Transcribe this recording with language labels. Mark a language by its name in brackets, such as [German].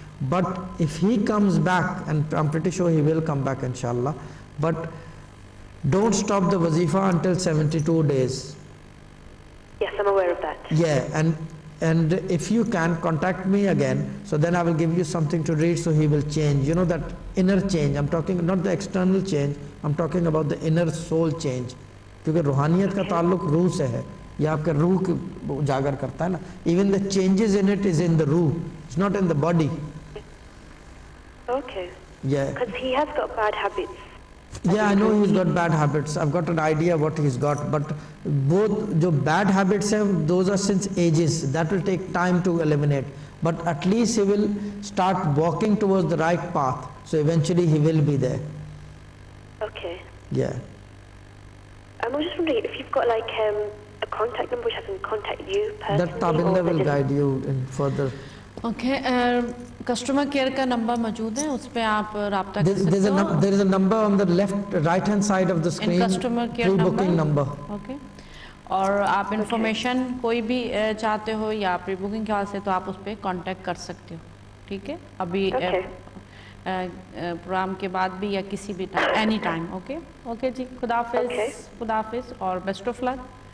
[English] But if he comes back, and I'm pretty sure he will come back inshallah, but don't stop the wazifa until 72 days. Yes, I'm aware of that. Yeah, and if you can, contact me again, so then I will give you something to read so he will change. You know, that inner change, I'm talking not the external change, I'm talking about the inner soul change. [Urdu] کیونکہ روحانیت کا تعلق روح سے ہے، یہ آپ کے روح کو اجاگر کرتا ہے نا. [English] Even the changes in it is in the ruh, it's not in the body. Okay. Yeah. Because he has got bad habits. Yeah, I know he's got bad habits. I've got an idea what he's got. But both jo bad habits have, those are since ages. That will take time to eliminate. But at least he will start walking towards the right path. So eventually he will be there. Okay. Yeah. I was just wondering if you've got like a contact number which I can contact you personally. That Tabinda will guide you in further. Okay. [Urdu] Customer care کا number موجود ہے، اس پہ آپ رابطہ کر سکتے ہو. [English] There is a number on the right hand side of the screen. Customer care pre-booking number. Okay. [Urdu] اور آپ انفارمیشن کوئی بھی چاہتے ہو یا پری بکنگ کے حوالے سے تو آپ اس پہ کانٹیکٹ کر سکتے ہو. ٹھیک ہے، ابھی پروگرام کے بعد بھی یا کسی بھی time, [English] Any time. [Urdu] Okay okay جی، خدا حافظ. خدا حافظ اور [English] Best of luck.